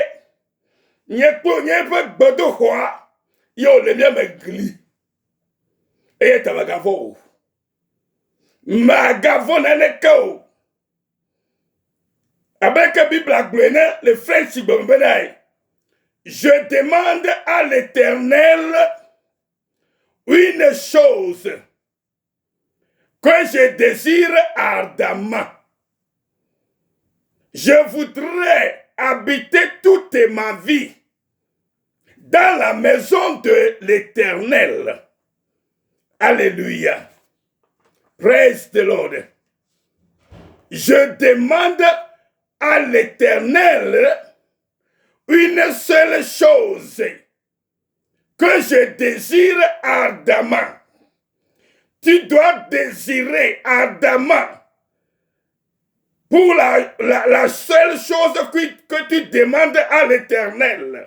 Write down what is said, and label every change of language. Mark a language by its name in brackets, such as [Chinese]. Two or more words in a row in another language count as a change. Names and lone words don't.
[Ewe] Nye kpɔ nye ƒe gbedoxɔa ye wòle mía me gli. Eye ta magavɔ o. Magavɔ naneke o. Abe Bible gblɔe ne le French gbe be nae. [French] Je demande à l'Éternel une chose que je désire ardemment. Je voudrais habiter toute ma vie dans la maison de l'Éternel. Alléluia. [English] Praise the Lord. [French] Je demande à l'Éternel une seule chose que je désire ardemment. Tu dois désirer ardemment pour la seule chose que tu demandes à l'Éternel.